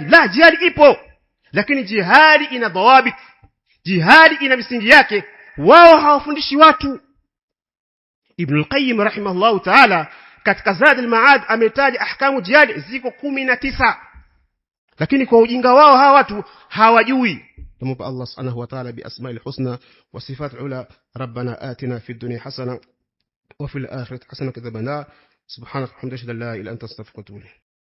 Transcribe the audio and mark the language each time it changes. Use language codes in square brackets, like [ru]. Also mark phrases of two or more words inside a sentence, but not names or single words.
[sw] La, jihadi ipo, lakini jihadi ina dhawabit, jihadi ina misingi yake. Wao hawafundishi watu. Ibn al-Qayyim [ar] رحمه الله تعالى [sw] katika Zad al-Ma'ad ametaja [ar] أحكام الجهاد [sw] ziko 19, lakini kwa ujinga wao hawa watu hawajui. [ar] Tumomba Allah سبحانه وتعالى بالأسماء الحسنى والصفات العلى ربنا آتنا في الدنيا حسنة وفي الآخرة حسنة وقنا عذاب النار. سبحانك وبحمدك لا إله إلا أنت أستغفرك وأتوب إليك.